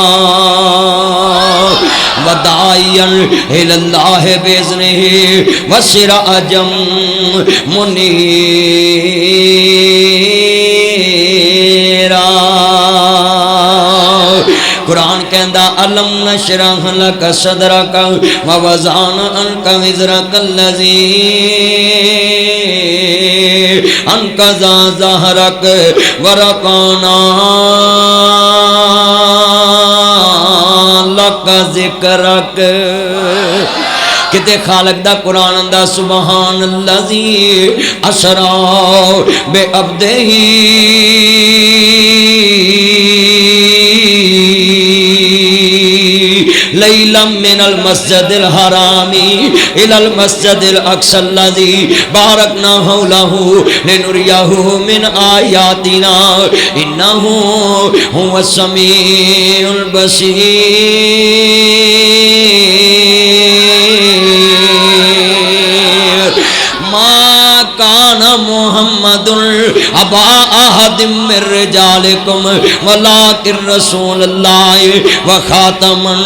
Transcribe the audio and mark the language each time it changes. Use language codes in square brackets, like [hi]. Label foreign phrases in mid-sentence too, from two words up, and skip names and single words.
[ar] وداعیا الاللہ باذنہ و سراجا منیرا [pa] قرآن کہندہ [ar] علم نشرح لک صدرک و وضعنا عنک وزرک اللذی انقضا ظہرک ورفعنا لک ذکرک [pa] کتے خالق دا قرآن دا [ar] سبحان اللذی اسرا بے عبدہی لیلا من المسجد الحرامی الى المسجد الاقصى الذي باركنا حوله لنريه من آیاتنا انه هو السمیع البصیر ما کان محمد ابا احد من رجالکم ولکن رسول اللہ وخاتم